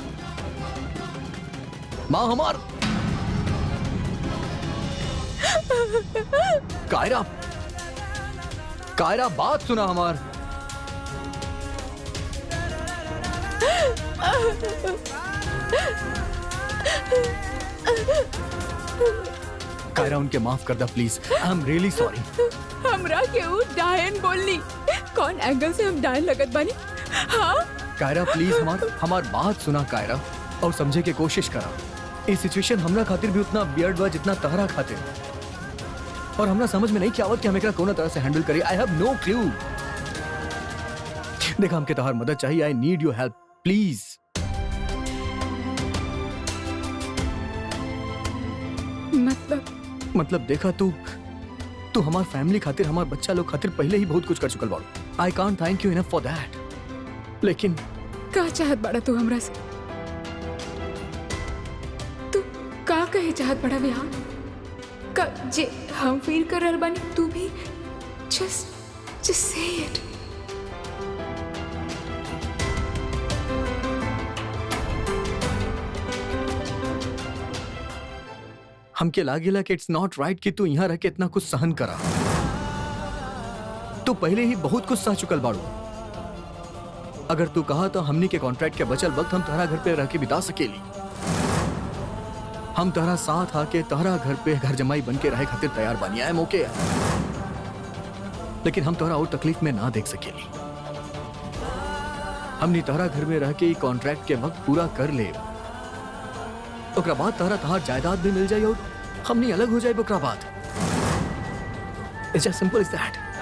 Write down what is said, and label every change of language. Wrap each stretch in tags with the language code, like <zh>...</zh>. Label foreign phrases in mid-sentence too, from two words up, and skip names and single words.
<bho>माँ हमार कायरा, कायरा बात सुना हमार। कायरा उनके माफ कर दा प्लीज।</bho> <en>I am really sorry.</en> <bho>हमरा के ऊ डायन बोलनी, कौन एंगल से हम डायन लगत बानी? हाँ कायरा प्लीज हमार बात सुना कायरा, और समझे के कोशिश करा। इस सिचुएशन हमरा खातिर भी उतना बियर्ड बा जितना तहरा खातिर, और हमरा समझ में नहीं क्या आवत कि हम एकरा कोनो तरह से हैंडल करी।</bho> <en>I have no clue.</en> <bho>देखा हमके तहार मदद चाहिए।</bho> <en>I need your help please.</en> <bho>मतलब देखा तू हमार फैमिली खातिर, हमार बच्चा लोग खातिर पहले ही बहुत कुछ कर चुकल बाड़ू।</bho> <en>I can't thank you enough for that.</en> <bho>लेकिन का चाहत बड़ा तू हमरा से? तू का कहे चाहत बड़ा विहान? का जे हम फील कर रहल बानी तू भी</bho> <en>just say it।</en> <bho>हमके लागेला कि</bho> <en>it's not right</en> <bho>कि तू यहाँ रह के इतना कुछ सहन करा। तू पहले ही बहुत कुछ सह चुकल बाड़ू। अगर तू कहा तो हमनी के कॉन्ट्रैक्ट के बचल वक्त हम तहरा घर पे रह के बिता सकेली। हम तहरा साथ आके तहरा घर पे घर जमाई बन के रहे खातिर तैयार बानी।</bho> <en>I am okay.</en> <bho>लेकिन हम तहरा और तकलीफ में ना देख सकेली। हमनी तहरा घर में रह के कॉन्ट्रैक्ट के वक्त पूरा कर ले, ओकरा बाद तहरा तहार जायदाद भी मिल जाए और हमनी अलग हो जाए। ओकरा बाद</bho> <en>it's just simple as that.</en>